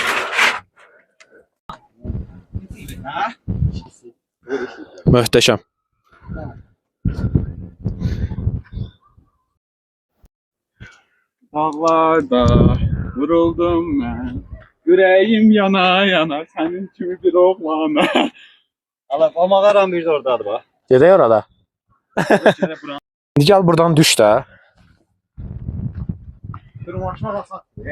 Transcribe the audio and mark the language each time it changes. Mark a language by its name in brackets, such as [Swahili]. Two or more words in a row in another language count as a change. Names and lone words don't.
[Azerbaijani] Möhtəşəm. [Turkish] Dağlarda vuruldum ben. Yüreğim yana yana senin kimi bir oğlana. Allah, o mağaram bir de oradadır bak. [Azerbaijani] Gedək orada. İndi gəl buradan düş də. [Turkish] Tırmanışma basak.